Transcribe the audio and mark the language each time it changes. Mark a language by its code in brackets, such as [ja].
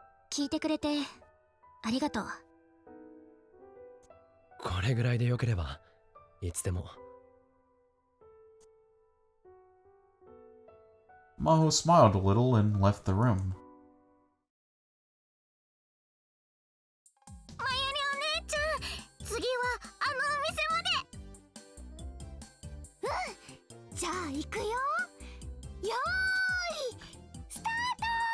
[ja] 聞いてくれてありがとう。これぐらいでよければいつでも。 [en] Maho smiled a little and left the room. [ja] まゆりお姉ちゃん、次はあのお店まで。うん、じゃあ行くよ。よーい、スタート。